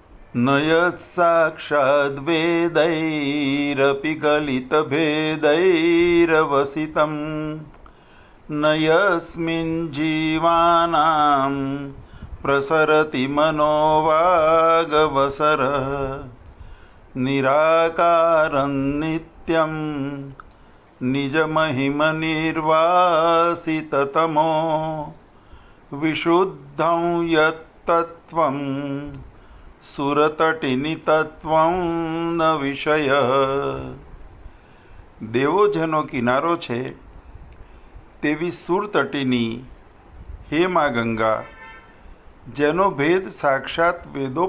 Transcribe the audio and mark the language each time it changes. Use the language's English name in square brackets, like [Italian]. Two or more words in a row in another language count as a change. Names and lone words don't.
[Sanskrit] न यत्साक्षाद्वेदैरपि गलितभेदैरवसितं न यस्मिन् जीवानां प्रसरति मनोवागवसरः निराकारं नित्यं निजमहिमनिर्वासिततमो विशुद्धं यत्तत्त्वं સુરતટીની ન વિષય. [Gujarati] દેવો જેનો કિનારો છે તેવી સુરતટીની હે મા ગંગા, જેનો ભેદ સાક્ષાત વેદો